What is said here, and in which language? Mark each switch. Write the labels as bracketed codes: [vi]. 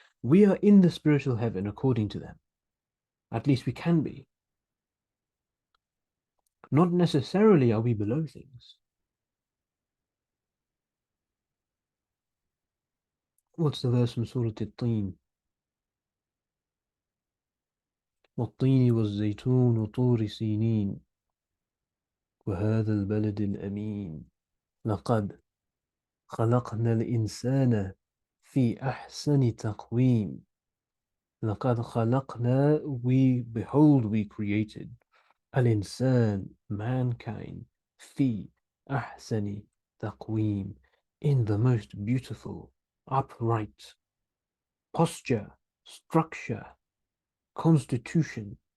[en] We are in the spiritual heaven according to them. At least we can be. Not necessarily are we below things. What's the verse from Surah At-Teen? [ar] والطين والزيتون وطور سينين وهذا البلد الأمين لقد خلقنا الإنسان في أحسن تقويم. لقد خلقنا, [en] we created الإنسان, mankind, [ar] في أحسن تقويم, [en] in the most beautiful, upright posture, structure, constitution.